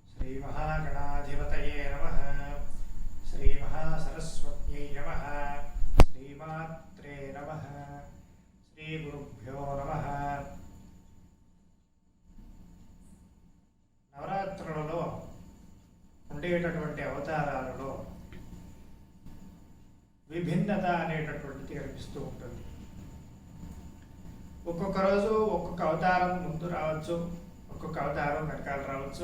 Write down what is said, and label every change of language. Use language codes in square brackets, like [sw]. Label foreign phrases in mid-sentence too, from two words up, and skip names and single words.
[sa] श्रीमहागणाधिपतये नमः। श्रीमहासरस्वत्यै नमः। श्रीमात्रे नमः। श्रीगुरुभ्यो नमः। [te] నవరాత్రులలో ఉండేటటువంటి అవతారాలలో విభిన్నత అనేటటువంటిది కనిపిస్తూ ఉంటుంది. ఒక్కొక్క రోజు ఒక్కొక్క అవతారం ముందు రావచ్చు, ఒక్కొక్క అవతారం వెనకాల రావచ్చు.